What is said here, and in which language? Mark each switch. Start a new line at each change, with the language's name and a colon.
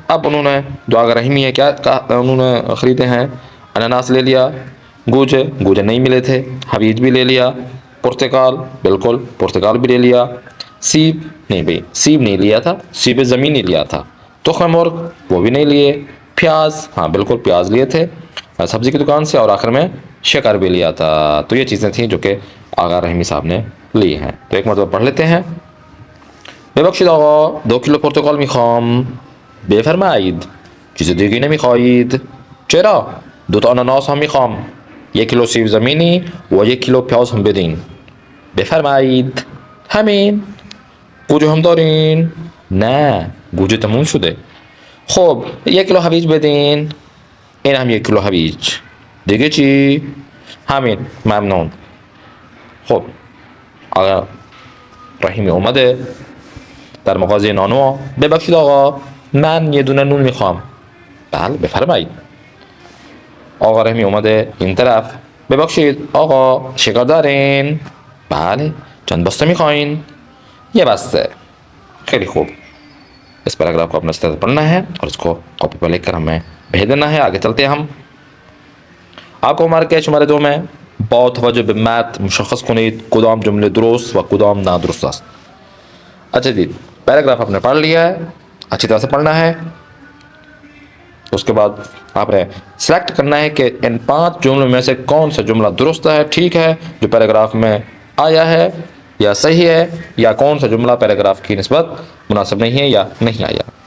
Urdu: اب انہوں نے دعا رحیمی ہے کیا انہوں نے خریدے ہیں, انناس لے لیا, گوجے نہیں ملے تھے, حویج بھی لے لیا, پرتقال بالکل پرتقال بھی لے لیا, سیب نہیں بھائی سیب نہیں لیا تھا, سیب زمینی لیا تھا, تخم مرغ وہ بھی نہیں لیے, پیاز ہاں بالکل پیاز لیے تھے سبزی کی دکان سے, اور آخر میں شکر بھی لیا تھا. تو یہ چیزیں تھیں جو کہ آغا رحیمی صاحب نے لی ہیں. تو ایک مرتبہ پڑھ لیتے ہیں.
Persian: ببخشید آقا 2 کیلو پرتقال میخوام. بفرمایید چیز دیگه نمیخواهید؟ چرا؟ 2 تا آناناس هم میخوام, 1 کیلو سیب زمینی و 1 کیلو پیاز هم بدین. بفرمایید. همین. گوجه هم دارین؟ نه گوجه تموم شده. خب 1 کیلو هویج بدین. این هم 1 کیلو هویج. دیگه چی؟ همین ممنون. خب آقا رحیمی اومده در مغازه نانوا. ببخشید آقا من یه دونه نون میخوام. بله بفرمایید. آقا رحیمی اومده این طرف. ببخشید آقا شکر دارین؟ بله. چند بسته میخواین؟ 1 بسته. خیلی خوب.
Urdu: اس پیراگراف کو اپنے استاد پڑھنا ہے اور اس کو کاپی پر لکھ کر ہمیں بھیج دینا ہے. آگے چلتے ہیں ہم. آپ کو ہمارے شماره 2 میں
Persian: با توجه به متن مشخص کنید کدام جمله درست و کدام نادرست است.
Urdu: اچھا جی پیراگراف آپ نے پڑھ لیا ہے, اچھی طرح سے پڑھنا ہے. اس کے بعد آپ نے سلیکٹ کرنا ہے کہ ان 5 جملوں میں سے کون سا جملہ درست ہے, ٹھیک ہے, جو پیراگراف میں آیا ہے یا صحیح ہے, یا کون سا جملہ پیراگراف کی نسبت مناسب نہیں ہے یا نہیں آیا.